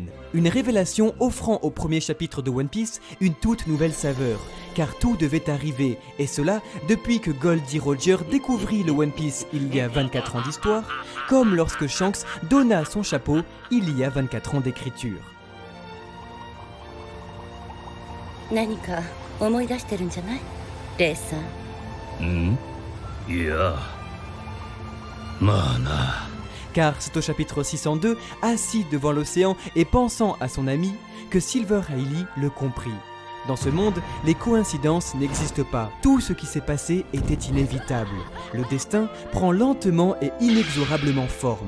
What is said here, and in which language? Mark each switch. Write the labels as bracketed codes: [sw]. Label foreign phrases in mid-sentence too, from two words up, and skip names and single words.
[fr] Une révélation offrant au premier chapitre de One Piece une toute nouvelle saveur, car tout devait arriver, et cela depuis que Goldie Roger découvrit le One Piece il y a 24 ans d'histoire, comme lorsque Shanks donna son chapeau il y a 24 ans d'écriture. [ja] 何か思い出してるんじゃない？レイさん。いや、まあな。 [fr] Car c'est au chapitre 602, assis devant l'océan et pensant à son ami, que Silver Hailey le comprit. Dans ce monde, les coïncidences n'existent pas. Tout ce qui s'est passé était inévitable. Le destin prend lentement et inexorablement forme.